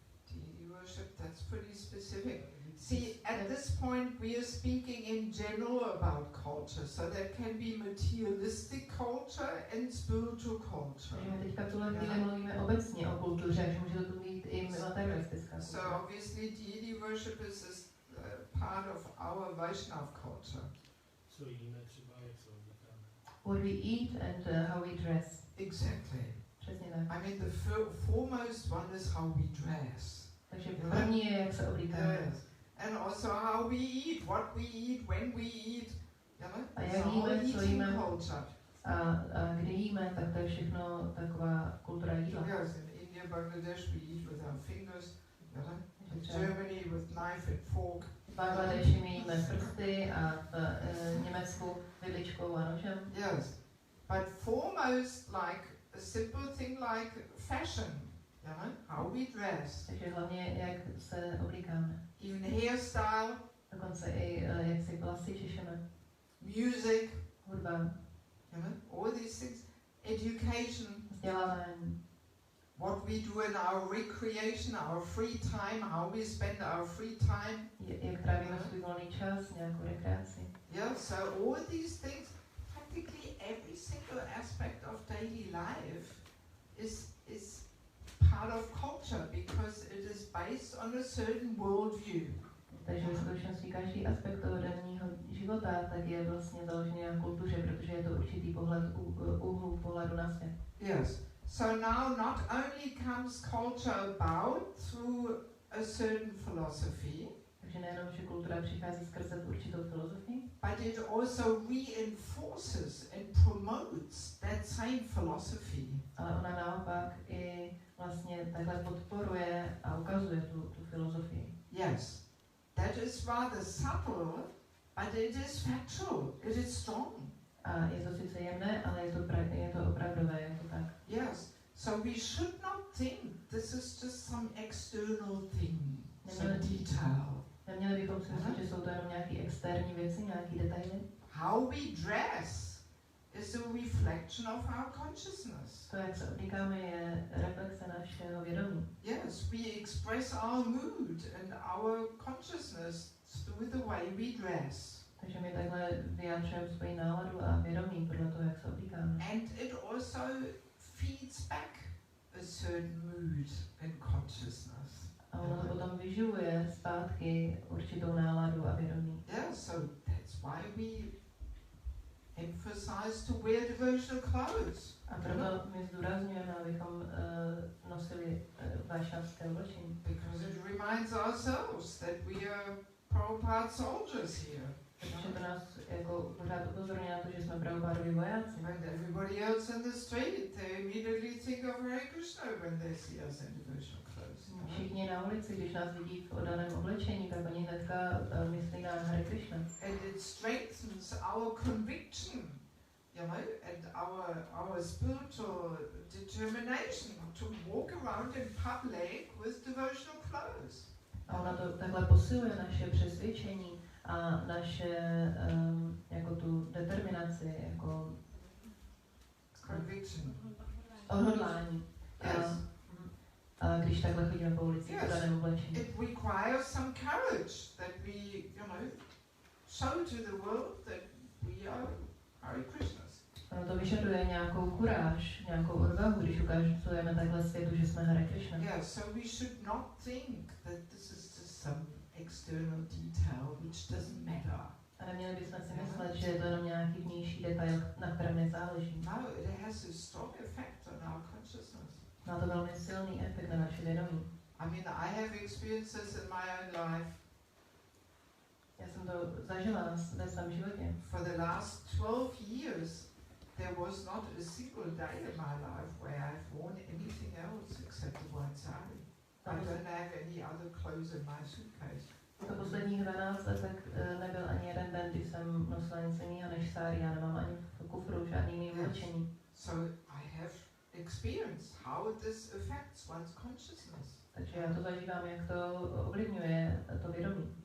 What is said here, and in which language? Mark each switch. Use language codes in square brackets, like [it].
[en] Deity worship, that's pretty specific. See, at this point we are speaking in general about culture, so there can be materialistic culture and spiritual culture. [cs] Takže my teďka v tuhle chvíli mluvíme obecně o kultuře, že může to být i materialistická kultura. [en] So obviously deity worship is part of our Vaishnava culture. [cs] Co jíme třeba, jak se oblíkáme. [en] What we eat and how we dress. Exactly. [cs] Přesně tak. [en] I mean, the foremost one is how we dress. [cs] Takže první je, jak se oblíkáme. [en] Yes. And also how we eat, what we eat, when we eat. [cs] A jak jíme, co jíme a kdy jíme, tak to je všechno taková kultura jídla. [en] Yes, in India, Bangladesh we eat with our fingers. In Germany with knife and fork. [cs] V Bangladeši my jíme prsty a v Německu vidličkou a nožem. [en] Yes, but foremost like a simple thing like fashion. How we dress. [cs] Takže hlavně jak se oblíkáme. [en] Even hairstyle. [cs] Dokonce i jak si vlasy češeme. [en] Music. [cs] Hudba. [en] All these things. Education. [cs] Vzdělávání. [en] What we do in our recreation, our free time, how we spend our free time. [cs] Jak trávíme svůj volný čas, nějakou rekreaci. [en] Yeah, so all these things, practically every single aspect of daily life is part of culture because it is based on a certain worldview. [cs] Takže v skutečnosti každý aspekt toho denního života tak je vlastně založený na kultuře, protože je to určitý pohled úhlu pohledu na svět. [en] Yes. So now not only comes culture about through a certain philosophy, [cs] takže nejenom, že kultura přichází skrze určitou filozofii, [en] but it also reinforces and promotes that same philosophy. [cs] Ale ona naopak i vlastně takhle podporuje a ukazuje tu filozofii. [en] Yes. That is rather subtle, but it is factual. It is strong. [cs] A je to sice jemné, ale je to opravdové, je to tak. [en] Yes. So we should not think this is just some external thing, some detail. [cs] Neměli bychom si myslet, že jsou to jenom nějaké externí věci, nějaké detaily. [en] How we dress is a reflection of our consciousness. [cs] To, jak se oblíkáme, je reflexe našeho vědomí. [en] Yes, we express our mood and our consciousness through the way we dress. [cs] Takže my takhle vyjádřujeme svoji náladu a vědomí podle toho, jak se oblíkáme. [en] And it also feeds back a certain mood and consciousness. [cs] A ono to potom vyživuje zpátky určitou náladu a vědomí. [en] Yeah, so that's why we emphasize to wear devotional clothes. [cs] A proto my zdůrazňujeme, abychom nosili vašavské oblečení. [en] Because it reminds ourselves that we are Prabhupada soldiers here. [cs] Protože to nás jako pořád upozorňuje na to, že jsme Prabhupádovi vojáci. [en] And everybody else in the street, they immediately think of Hare Krishna when they see us in devotional clothes. [cs] Všichni na ulici, když nás vidí v oddaném oblečení, tak oni hnedka myslí na Hare Krishna. [en] And it strengthens our conviction, and our spiritual determination to walk around in public with devotional clothes. [cs] A ona to takhle posiluje naše přesvědčení a naše jako tu determinaci, jako [en] conviction. [cs] Odhodlání. [en] Yes. [cs] A když takhle chodíme po ulici v daném oblečení. [en] It requires some courage that we, show to the world that we are Hare Krishnas. [cs] Ono to vyžaduje nějakou kuráž, nějakou odvahu, když ukazujeme takhle světu, že jsme Hare Krishna. [en] Yeah, so we should not think that this is just some external detail which doesn't matter. [cs] A neměli bychom si myslet, že je to jenom nějaký vnější detail, na kterém nezáleží. [en] No, it has a strong effect on our consciousness. [cs] Má to velmi silný efekt na naše vědomí. [en] I mean, I have experiences in my own life. [cs] Já jsem to zažila ve svém životě. [en] For the last 12 years, there was not a single day in my life where I've worn anything else except the white sari. I don't have any other clothes in my suitcase. [cs] Za posledních 12 let tak nebyl ani jeden den, kdy jsem nosila nic jiného než sáry. Já nemám ani v kufru žádný jiný oblečení. [en] So I have experienced how this affects one's consciousness. [cs] Takže já to zažívám, jak to ovlivňuje to vědomí.